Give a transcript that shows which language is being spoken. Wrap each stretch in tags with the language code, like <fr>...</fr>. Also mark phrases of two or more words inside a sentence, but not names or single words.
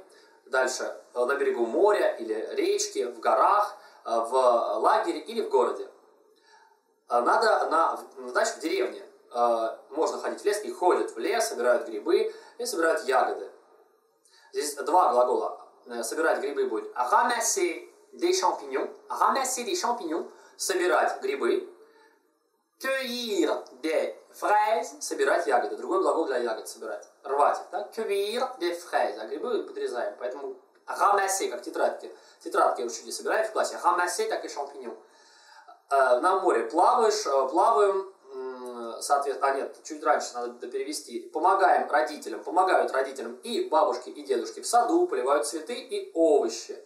<ru>Дальше на берегу моря или речки, в горах, в лагере или в городе. Надо на даче в деревне. Можно ходить в лес, и ходят в лес, собирают грибы и собирают ягоды. Здесь 2 глагола. Собирать грибы будет</ru> <fr>ramasser des champignons. Ramasser des champignons.</fr> <ru>Собирать грибы.</ru> <fr>Cueillir des fraises.</fr> <ru>Собирать ягоды. Другой глагол для ягод собирать. Рвать. Да?</ru> <fr>Cueillir des fraises.</fr> <ru>А грибы подрезаем. Поэтому ramasser, как тетрадки. Тетрадки учитель собирает в классе. Ramasser, так и champignons. На море плаваем, соответственно, нет, чуть раньше надо перевести, помогают родителям и бабушки, и дедушки в саду, поливают цветы и овощи.</ru>